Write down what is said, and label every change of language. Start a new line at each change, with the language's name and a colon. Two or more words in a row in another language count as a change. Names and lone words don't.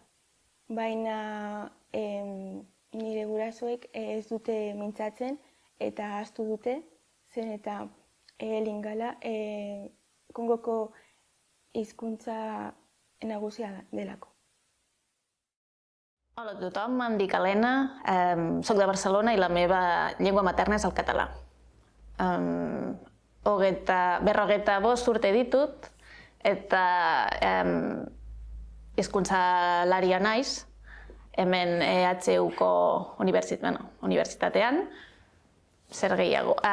Basque: Baina nire gurasoek ez dute mintzatzen eta ahaztu dute, zen eta lingala Kongoko hizkuntza nagusia delako.
Catalan: Hola a tothom, em dic Helena, soc de Barcelona i la meva llengua materna és el català.
Basque: Berrogeita bost urte ditut eta hizkuntzalaria naiz, hemen EHUko unibertsitatean, zer gehiago.